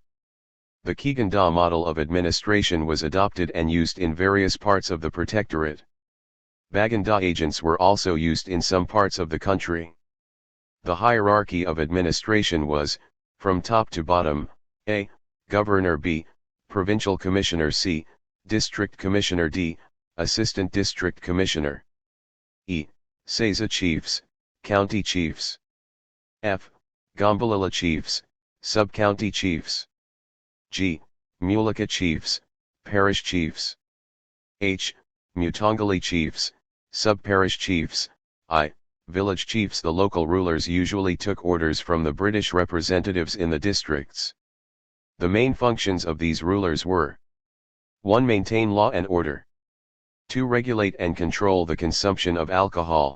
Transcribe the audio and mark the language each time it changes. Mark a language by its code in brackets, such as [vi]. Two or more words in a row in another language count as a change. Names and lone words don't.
[en] The Kiganda model of administration was adopted and used in various parts of the protectorate. Baganda agents were also used in some parts of the country. The hierarchy of administration was, from top to bottom, A. Governor, B. Provincial Commissioner, C. District Commissioner, D. Assistant District Commissioner, E. Seza Chiefs, County Chiefs, F. Gombalila Chiefs, Sub-County Chiefs, G. Mulika Chiefs, Parish Chiefs, H. Mutangali Chiefs, Sub-Parish Chiefs, I. Village Chiefs. The local rulers usually took orders from the British representatives in the districts. The main functions of these rulers were: 1. Maintain law and order. 2. Regulate and control the consumption of alcohol.